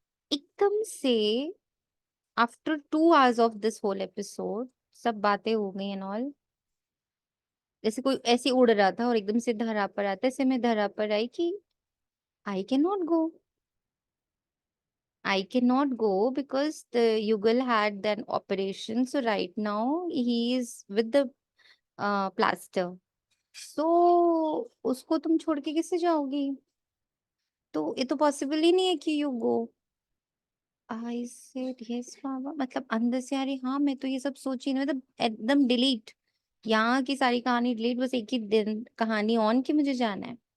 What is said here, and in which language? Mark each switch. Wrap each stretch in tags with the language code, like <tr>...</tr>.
<hi>एकदम से</hi> <en>after 2 hours of this whole episode,</en> <hi>सब बातें हो गई</hi> <en>and all,</en> <hi>जैसे कोई ऐसे उड़ रहा था और एकदम से धरा पर आता, ऐसे मैं धरा पर आई कि</hi> <en>I can not go. I cannot go because the Yugal had an operation. So right now he is with the plaster.</en> <hi>So उसको तुम छोड़ के कैसे जाओगी? तो ये तो पॉसिबल ही नहीं है कि</hi> <en>You go. I said yes</en> <hi>बाबा. मतलब अंदर से अरे हाँ, मैं तो ये सब सोची नहीं, मतलब एकदम डिलीट, यहाँ की सारी कहानी डिलीट, बस एक ही दिन कहानी ऑन की मुझे जाना है.</hi>